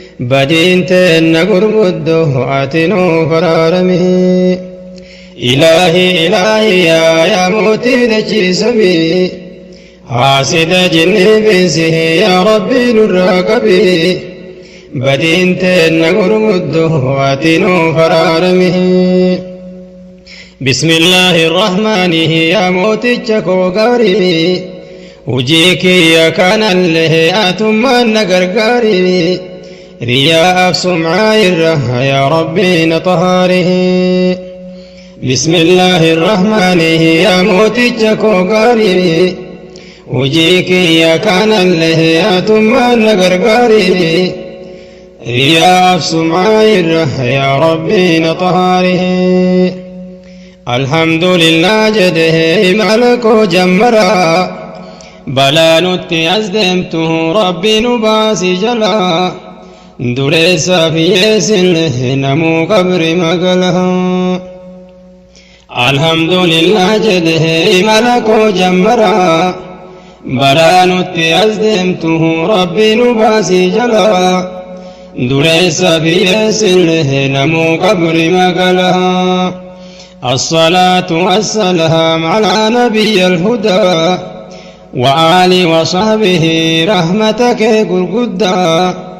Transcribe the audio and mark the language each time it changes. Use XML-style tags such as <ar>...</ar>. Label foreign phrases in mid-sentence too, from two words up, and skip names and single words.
<om>Badiin teenna gurguddoo ati nuuf araarami. Ilaahi, Ilaahi, yaa, yaa mootii dachii samii, haasida jinnii fi insi hiyyaa Rabbii nurraa qabi. Badiin teenna gurguddoo ati nuuf araarami.</om> <ar>بسم الله الرحمن يا</ar> <om>mooticha koo gaarii. Hujii kiyya kanallee atummaan na gargaari. Riyaa af sumcaa irra yaa Rabbii na tahaari.</om> <ar>بسم الله الرحمن يا</ar> <om>mooticha koo gaarii. Hujii kiyya kanallee atummaan na gargaari. Riyaa af sumcaa irra yaa Rabbii na tahaari.</om> <ar>الحمد لله</ar> <om>jedhee imala koo jammara. Balaa nutti as deemtu Rabbi nu baasi jala. Dureessa fi yeessin namuu qabri magala.</om> <ar>الحمد لله</ar> <om>jedhee imala koo jammara. Balaa nutti as deemtu Rabbi nu baasi jala. Dureessa fi yeessin namuu qabri magala.</om> <ar>الصلاة والسلام على نبي الهدى وآل وصحبه رحمتك gurguddaa.</ar>